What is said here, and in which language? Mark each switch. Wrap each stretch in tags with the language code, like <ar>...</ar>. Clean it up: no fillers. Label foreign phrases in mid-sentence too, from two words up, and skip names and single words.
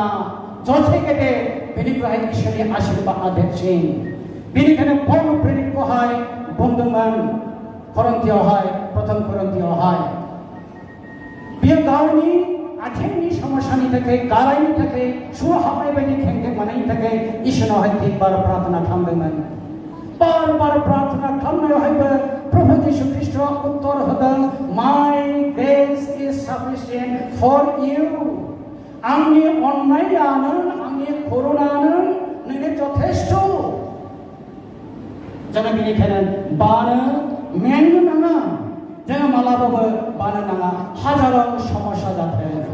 <brx>जसे गेदेर बेनिफ्राय इसोरनि आशीर्बादा देरसिन बेनिखायनो पौल प्रेरितखौहाय बुंदोंमोन करन्थियावहाय प्रथम करन्थियावहाय बियो गावनि आथिंनि समस्यानि थाखाय गारायनि थाखाय सुर हाबनाय बायदि खेंखें मोननायनि थाखाय इसोरनावहाय 3 बार प्रार्थना खालामदोंमोन बार प्रार्थना खालामनायावहायबो प्रभु यीशु ख्रीष्टआ उत्तर होदों</brx> <en>my grace is sufficient for you</en> <brx>आंनि अननायानो आंनि करुणानो नोंनो जथेष्ट जोङो बेनिखायनो बानो मेंनो नाङा जोङो मालाबाबो बानो नाङा हाजारो समस्या जाथों</brx>